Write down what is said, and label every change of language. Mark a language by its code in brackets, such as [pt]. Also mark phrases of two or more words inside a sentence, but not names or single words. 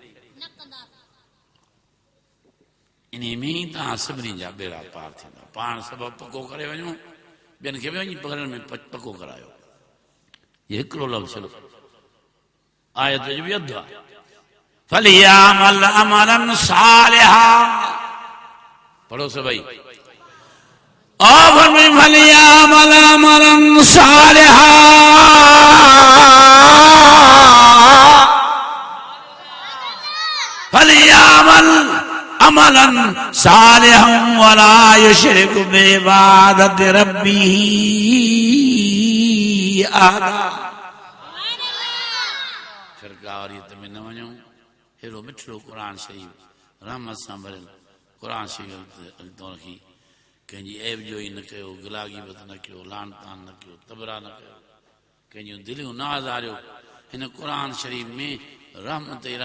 [sd] इन में ई तव्हां सभिनी जा बेड़ा पार थींदा पाण सभु पको करे वञो ॿियनि खे बि वञी पकड़नि में पको करायो ये हिकिड़ो लफ़्ज़ आयत जो बि अधु आहे [ar] فليعمل عملا صالحا [sd] पढ़ो सभई [ar] فليعمل عملا صالحا فليعمل عملا صالحا ولا يشرك بعبادة ربه [sd] अहदा फिरकावरियत में न वञो हेड़ो मिठड़ो क़ुर शरीफ़ रहमत सां भरियल क़ुर शरीफ़ अॻितो रखी कंहिंजी ऐब जो ई न कयो गिलागीबत न कयो लान तान न कयो तबरा न कयो कंहिंजूं दिलियूं न आज़ारियो हिन क़ुर शरीफ़ में रहमत ई